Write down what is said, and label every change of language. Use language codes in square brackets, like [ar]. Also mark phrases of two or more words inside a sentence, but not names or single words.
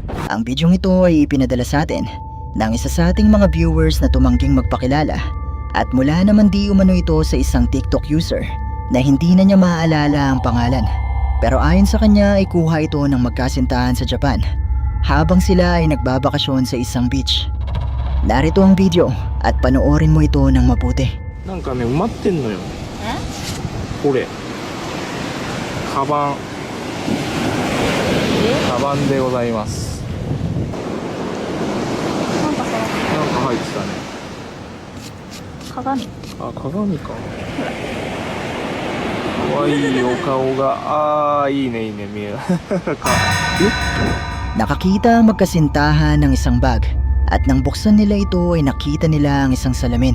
[tl] Ang bidyong ito ay ipinadala sa atin ng isa sa ating mga viewers na tumangging magpakilala at mula naman di umano ito sa isang TikTok user na hindi na niya maaalala ang pangalan. Pero ayon sa kanya ay kuha ito ng magkasintahan sa Japan habang sila ay nagbabakasyon sa isang beach. Narito ang video at panoorin mo ito ng mabuti. [ja] なんかね、埋まってんのよ。これ。カバン。カバンでございます。なんかさ、なんか入ってたね。鏡。あ、鏡か。かわいいお顔が。いいね、いいね、見える。 [tl] Nakakita ang magkasintahan ng isang bag at nang buksan nila ito ay nakita nila ang isang salamin.